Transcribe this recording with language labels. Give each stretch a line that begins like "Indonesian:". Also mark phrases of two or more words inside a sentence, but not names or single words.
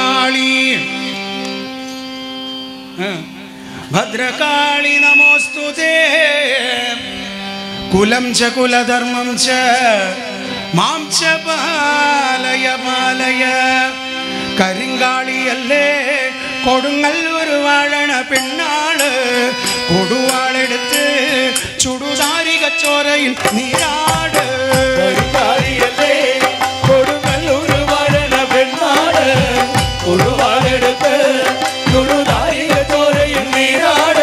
Sanskrit: भद्रकाली भद्रकाली नमोस्तुते कुलं च कुलधर्मं च मां च पालय पालय
Malayalam: കരിങ്കാളിയല്ലേ കൊടുങ്ങല്ലൂർ വാഴണ പെണ്ണാള് കൊടുവാളെടുത്ത് ചുടുതാരിക ചോരയിൽ നീരാട് കരിങ്കാളിയല്ലേ കൊടുങ്ങല്ലൂർ വാഴണ പെണ്ണാള് കൊടുവാളെടുത്ത് ചുടുതാരിക ചോരയിൽ നീരാട്